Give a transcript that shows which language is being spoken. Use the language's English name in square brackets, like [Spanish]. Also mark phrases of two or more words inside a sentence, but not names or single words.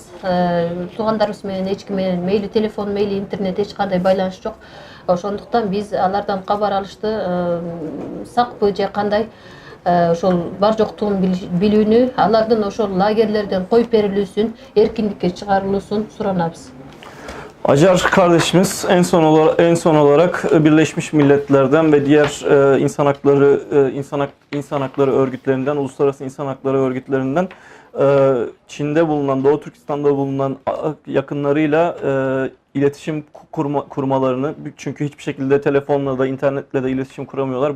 [Kyrgyz] Туугандарыбыз менен эч ким менен мейли телефон, мейли интернет эч кандай байланыш жок. Ошондуктан биз алардан кабар алышты сакпы же кандай ошол бар жоктугун билүүнү, алардын ошол лагерлерден коюп берилүүсүн, эркиндикке чыгарылуусун суранабыз. [Turkish] Acar kardeşimiz en son olarak Birleşmiş Milletler'den ve diğer insan hakları örgütlerinden, uluslararası insan hakları örgütlerinden Çin'de bulunan, Doğu Türkistan'da bulunan yakınlarıyla iletişim kurmalarını, çünkü hiçbir şekilde telefonla da internetle de iletişim kuramıyorlar.